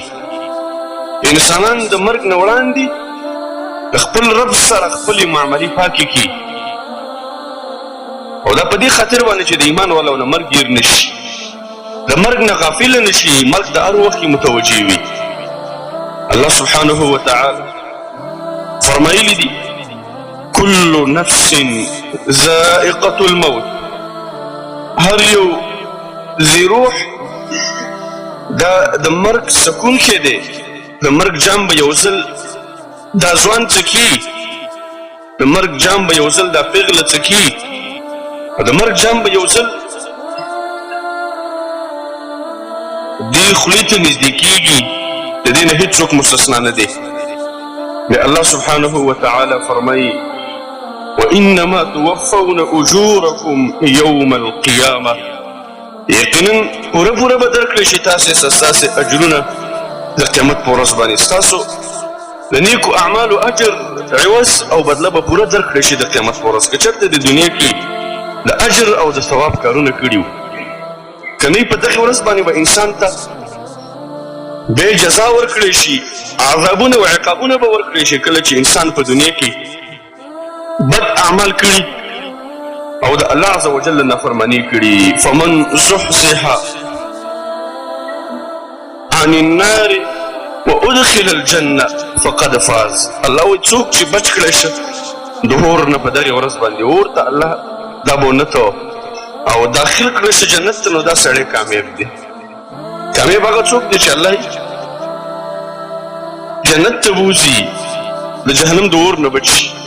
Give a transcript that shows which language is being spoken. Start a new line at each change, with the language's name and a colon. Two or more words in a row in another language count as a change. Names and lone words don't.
Pashto: انسانان د مرګ نه وړاندې د خپل رب سره خپلې معاملې پاکې کړي، او دا په دې خاطر باندې چې د ایمان والاو نه مرګ ګیر نه شي، د مرګ نه غافله نه شي، مرګ د هر وخت کې متوجه وي.
Arabic: الله سبحانه وتعالی
Pashto: فرمایلی دي
Arabic: کل نفس ذائقة الموت،
Pashto: هر یو ذی روح دا د مرګ سکون کې دی، د مرګ جام به یو ځل دا ځوان څکي، د مرګ جام به یو ځل دا پیغله څکي، د مرګ جام به یو ځل دې خولې ته نږدې کېږي، د دې نه هېڅوک مستثنا نه دی.
Arabic: الله سبحانه وتعالى
Pashto: فرمایي
Arabic: وإنما توفون أجوركم يوم القيامة،
Pashto: یقینا پوره به درکړی شي ستاسې اجرونه د قیامت په ورځ باندې. ستاسو د نیکو اعمالو اجر عوض او بدله به پوره درکړی شي د قیامت په ورځ. که چېرته د دنیا کې د اجر او د ثواب کارونه کړي وو، که نه په دغې ورځ باندې به انسان ته بې جزا ورکړی شي، عذابونه او عقابونه به ورکړی شي کله چې انسان په دنیا کې بد اعمال کړي او د
Arabic: الله عز وجل
Pashto: نافرماني کړي.
Arabic: فمن زحزح عن النار وادخل الجنه فقد فاز.
Pashto: الله وایي څوک چې بچ کړی شه د اور نه په دغې ورځ باندې، اور ته الله دا بونته او داخل کړی شه جنت ته، نو دا سړی کامیاب دی. کامیاب هغه څوک دی چې الله جنت ته بوځي، د جهنم د اور نه بچي.